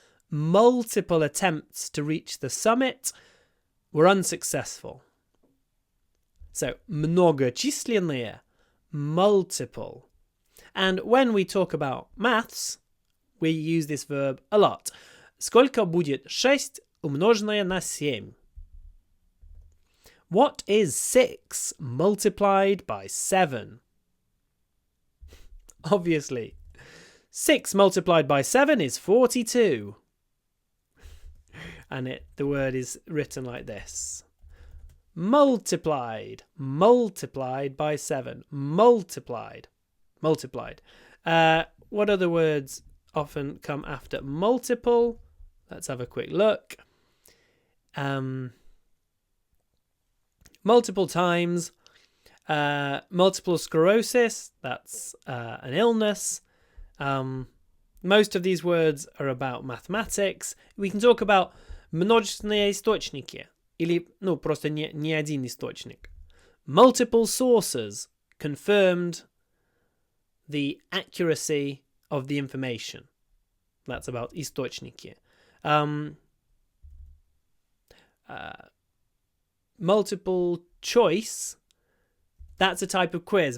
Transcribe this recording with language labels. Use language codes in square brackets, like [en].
[en] Multiple attempts to reach the summit were unsuccessful. So, многочисленные, multiple. And when we talk about maths, we use this verb a lot. [ru] Сколько будет 6 умноженное на 7? [en] What is 6 multiplied by 7? Obviously, 6 multiplied by 7 is 42. And the word is written like this. Multiplied. Multiplied by 7. Multiplied. Multiplied. What other words often come after multiple? Let's have a quick look. Multiple times. Multiple sclerosis. That's an illness. Most of these words are about mathematics. We can talk about [ru] множественные источники. Или, просто не один источник. [en] Multiple sources confirmed the accuracy of the information. That's about источники. Multiple choice, that's a type of quiz.